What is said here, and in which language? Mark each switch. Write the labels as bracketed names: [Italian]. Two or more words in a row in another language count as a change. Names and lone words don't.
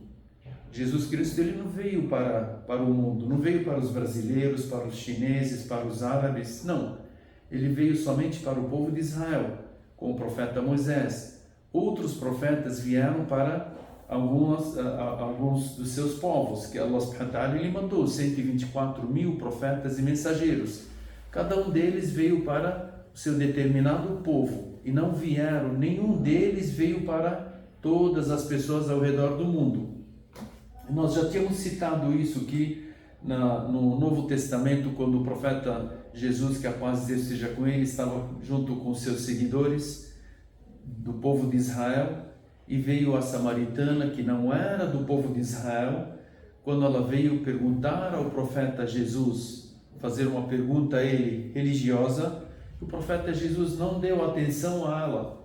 [Portuguese] Jesus Cristo ele não veio para o mundo, não veio para os brasileiros, para os chineses, para os árabes, não. Ele veio somente para o povo de Israel, com o profeta Moisés. Outros profetas vieram para alguns dos seus povos, que Allah [Arabic] سبحانه وتعالى [Portuguese] ele mandou 124.000 profetas e mensageiros. Cada um deles veio para o seu determinado povo, e não vieram, nenhum deles veio para todas as pessoas ao redor do mundo. Nós já tínhamos citado isso que no Novo Testamento, quando o profeta Jesus, que a paz de Deus esteja com ele, estava junto com seus seguidores do povo de Israel, e veio a samaritana, que não era do povo de Israel, quando ela veio perguntar ao profeta Jesus: fazer uma pergunta a ele religiosa, o profeta Jesus não deu atenção a ela.